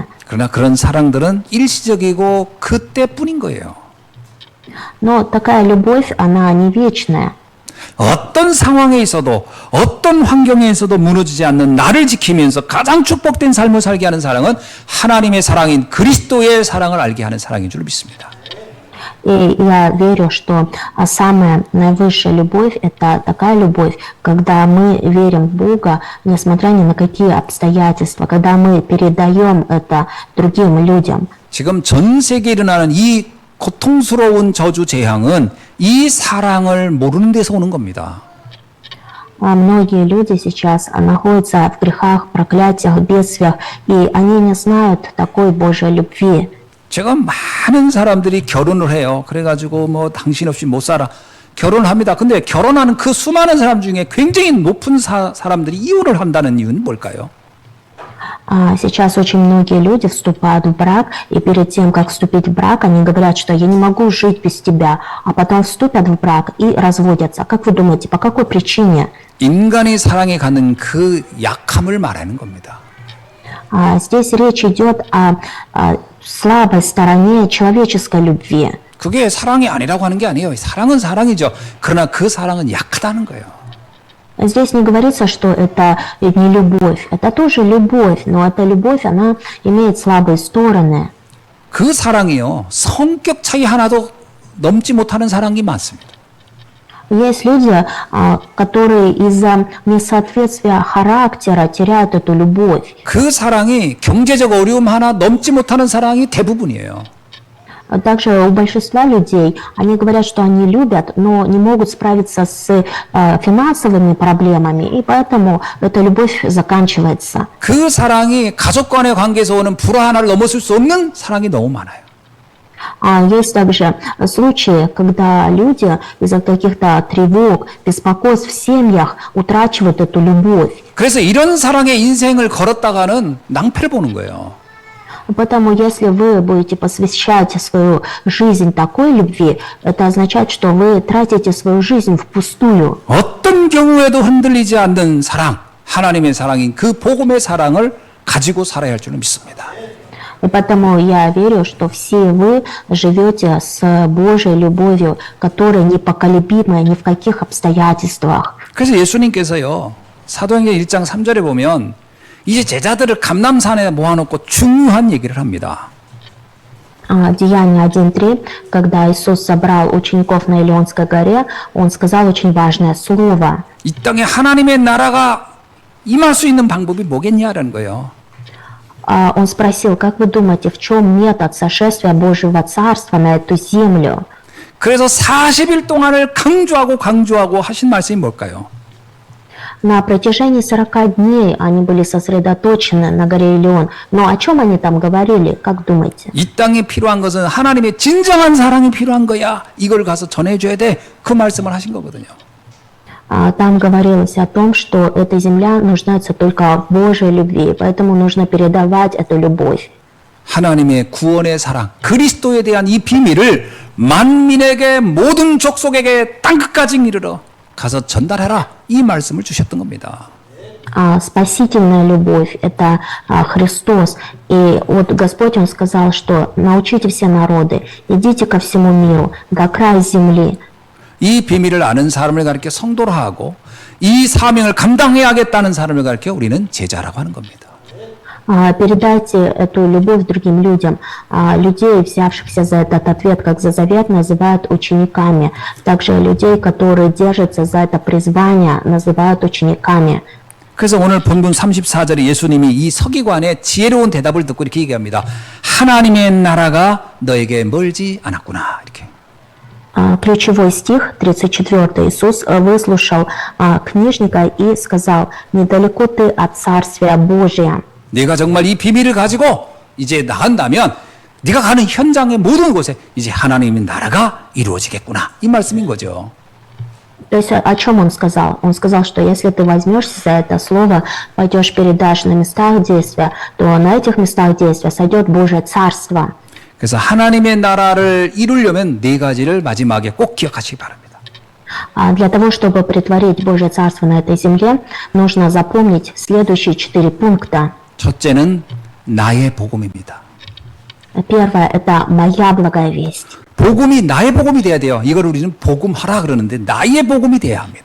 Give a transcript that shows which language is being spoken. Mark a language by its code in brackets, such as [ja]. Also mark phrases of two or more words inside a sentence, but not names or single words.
[ko] 그러나 그런 사랑들은 일시적이고 그때뿐인 거예요. [ru] Но такая любовь, она не вечная. [ko] 어떤 상황에 있어도 어떤 환경에 있어도 무너지지 않는 나를 지키면서 가장 축복된 삶을 살게 하는 사랑은 하나님의 사랑인 그리스도의 사랑을 알게 하는 사랑인 줄 믿습니다. [ru] И я верю, что самая наивысшая любовь – это такая любовь, когда мы верим в Бога, несмотря ни на какие обстоятельства, когда мы передаем это другим людям. [ko] 지금 전 세계에 일어나는 이 고통스러운 저주 재앙은 이 사랑을 모르는 데서 오는 겁니다. [ru] Многие люди сейчас находятся в грехах, проклятиях, бедствиях, и они не знают такой Божьей любви. [ko] 제가 많은 사람들이 결혼을 해요. 그래가지고 뭐 당신 없이 못 살아. 결혼을 합니다. 근데 결혼하는 그 수많은 사람 중에 굉장히 높은 사람들이 이혼을 한다는 이유는 뭘까요? [ru] Сейчас очень многие люди вступают в брак, и перед тем, как вступить в брак, они говорят, что я не могу жить без тебя, а потом вступят в брак и разводятся. Как вы думаете, по какой причине? [ko] 인간의 사랑에 가는 그 약함을 말하는 겁니다. [ru] Здесь речь идет о слабой стороне человеческой любви. [ko] 그게 사랑이 아니라고 하는 게 아니에요. 사랑은 사랑이죠. 그러나 그 사랑은 약하다는 거예요. [ru] Здесь не говорится, что это не любовь. Это тоже любовь, но эта любовь, она имеет слабые стороны. [ko] 그 사랑이요. 성격 차이 하나도 넘지 못하는 사랑이 많습니다. [ru] Есть люди, которые из-за несоответствия характера теряют эту любовь. [ko] 그 사랑이 경제적 어려움 하나 넘지 못하는 사랑이 대부분이에요. [ru] Также у большинства людей, они говорят, что они любят, но не могут справиться с финансовыми проблемами, и поэтому эта любовь заканчивается. [ko] 그 사랑이 가족 간의 관계에서 오는 불화 하나를 넘어설 수 없는 사랑이 너무 많아요. [ru] Есть также случаи, когда люди из-за каких-то тревог, беспокойств в семьях утрачивают эту любовь. [ko] 그래서 이런 사랑의 인생을 걸었다가는 낭패를 보는 거예요. [ru] Поэтому, если вы будете посвящать свою жизнь такой любви, это означает, что вы тратите свою жизнь впустую. [ko] 어떤 경우에도 흔들리지 않는 사랑, 하나님의 사랑인 그 복음의 사랑을 가지고 살아야 할 줄은 믿습니다. [ru] И поэтому я верю, что все вы живете с Божьей любовью, которая непоколебимая ни в каких обстоятельствах. [ko] 그래서 예수님께서요, 사도행전 1장 3절에 보면 이제 제자들을 감람산에 모아놓고 중요한 얘기를 합니다. [ru] Деяние 1.3, когда Иисус собрал учеников на Илионской горе, Он сказал очень важное слово. [ko] 이 땅에 하나님의 나라가 임할 수 있는 방법이 뭐겠냐라는 거예요. [ru] Он спросил, как вы думаете, в чем метод сошествия Божьего Царства на эту землю? [ko] 그래서 40일 동안을 강조하고 하신 말씀이 뭘까요? [ru] На протяжении 40 дней они были сосредоточены на горе Илион. Но о чем они там говорили, как думаете? [ko] 이 땅에 필요한 것은 하나님의 진정한 사랑이 필요한 거야. 이걸 가서 전해줘야 돼. 그 말씀을 하신 거거든요. [ru] Там говорилось о том, что эта земля нуждается только в Божьей любви, поэтому нужно передавать эту любовь. [ko] 하나님의 구원의 사랑, 그리스도에 대한 이 비밀을 만민에게 모든 족속에게 땅끝까지 이르러 가서 전달해라. 이 말씀을 주셨던 겁니다. [ru] Спасительная любовь – это Христос. И вот Господь, Он сказал, что научите все народы, идите ко всему миру, до края земли. [ko] 이 비밀을 아는 사람을 가르쳐 성도로 하고 이 사명을 감당해야겠다는 사람을 가르쳐 우리는 제자라고 하는 겁니다. [ru] Передайте эту любовь другим людям. Людей, взявшихся за этот ответ, как за завет, называют учениками. Также людей, которые держатся за это призвание, называют учениками. [ko] 그래서 오늘 본문 34절에 예수님이 이 서기관의 지혜로운 대답을 듣고 이렇게 얘기합니다. 하나님의 나라가 너에게 멀지 않았구나. 이렇게. [ru] Ключевой стих, 34. Иисус выслушал книжника и сказал: «Недалеко ты от Царствия Божия». [ko] 네가 정말 이 비밀을 가지고 이제 나간다면 네가 가는 현장의 모든 곳에 이제 하나님의 나라가 이루어지겠구나. 이 말씀인 거죠. [ru] То есть о чем он сказал? Он сказал, что если ты возьмешься за это слово, пойдешь, передашь на местах действия, то на этих местах действия сойдет Божье Царство. [ko] 그래서 하나님의 나라를 이루려면 네 가지를 마지막에 꼭 기억하시기 바랍니다. [ru] Для того, чтобы притворить Божье Царство на этой земле, нужно запомнить следующие 4 пункта. [ko] 첫째는 나의 복음입니다. [ru] Первое – это моя благая весть. [ko] 복음이 나의 복음이 돼야 돼요. 이걸 우리는 복음하라 그러는데 나의 복음이 돼야 합니다.